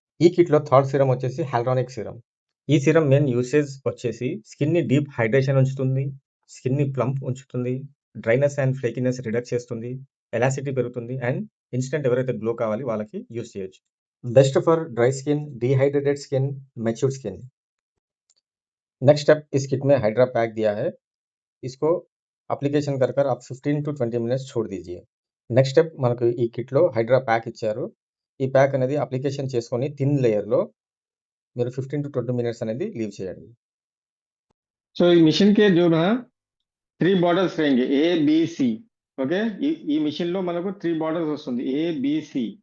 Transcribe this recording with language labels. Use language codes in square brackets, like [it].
[te] ఈ కిట్లో third serum వచ్చేసి హైల్రానిక్ serum. ఈ సీరం మెయిన్ యూసేజ్ వచ్చేసి స్కిన్ని డీప్ హైడ్రేషన్ ఉంచుతుంది, స్కిన్ని ప్లంప్ ఉంచుతుంది, డ్రైనెస్ అండ్ ఫ్లేకినెస్ రిడక్ట్ చేస్తుంది, ఎలాసిటీ పెరుగుతుంది అండ్ ఇన్స్టెంట్ ఎవరైతే గ్లో కావాలి వాళ్ళకి యూస్ చేయొచ్చు. [en] Best for dry skin, dehydrated skin, matured skin. [hi] Next step, इस किट में हाइड्रा पैक दिया है. इसको అప్లికేషన్ कर आप 15 to 20 మినిట్స్ छोड़ दीजिए. [te] నెక్స్ట్ స్టెప్, మనకు ఈ కిట్లో హైడ్రా ప్యాక్ ఇచ్చారు. ఈ ప్యాక్ అనేది అప్లికేషన్ చేసుకొని థిన్ లేయర్లో మీరు 15 to 20 మినిట్స్ అనేది లీవ్ చేయండి. [hi] సో ఈ మిషన్ के जो ना 3 బార్డర్స్ रहेंगे A B C. [te] ఓకే, ఈ మిషన్ లో మనకు 3 బార్డర్స్ వస్తుంది A B C.